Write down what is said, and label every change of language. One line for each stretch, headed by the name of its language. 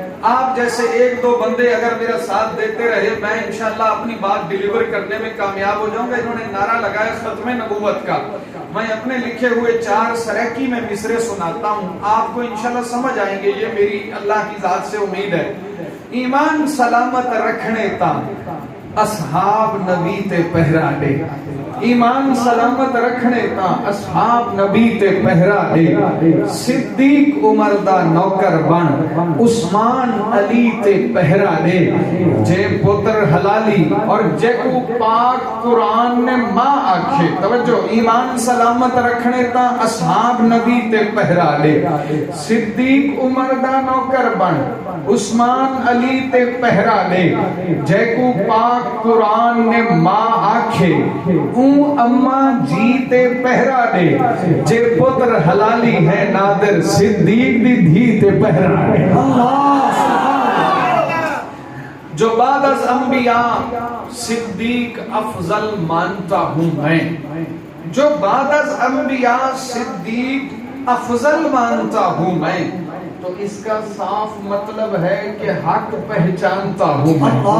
Urdu: آپ جیسے ایک دو بندے اگر میرا ساتھ دیتے رہے میں انشاءاللہ اپنی بات ڈیلیور کرنے میں کامیاب ہو جاؤں گا. انہوں نے نعرہ لگایا ختم نبوت کا, میں اپنے لکھے ہوئے 4 سریکی میں مصرے سناتا ہوں, آپ کو انشاءاللہ سمجھ آئیں گے. یہ میری اللہ کی ذات سے امید ہے.
Saraiki: ایمان سلامت رکھنے تا اصحاب نبی تے پہرا دے, ایمان سلامت رکھنے تا اصحاب نبی تے پہرا دے. صدیق عمر دا نوکر بن عثمان علی تے پہرا دے. جے پتر حلالی اور جے کو پاک قرآن نے ماں آکھے. توجہ, ایمان سلامت رکھنے تا اصحاب نبی تے پہرا دے. صدیق عمر دا نوکر بن عثمان علی تے پہرا دے. جے کو پاک قرآن نے ماں آکھے اما جی تے پہرا دے. جے پتر حلالی ہے نادر صدیق دی دھی تے پہرا دے.
Urdu: جو بعد از انبیاء صدیق افضل مانتا ہوں میں, جو بعد از انبیاء صدیق افضل مانتا ہوں میں, تو اس کا صاف مطلب ہے کہ حق پہچانتا ہوں میں.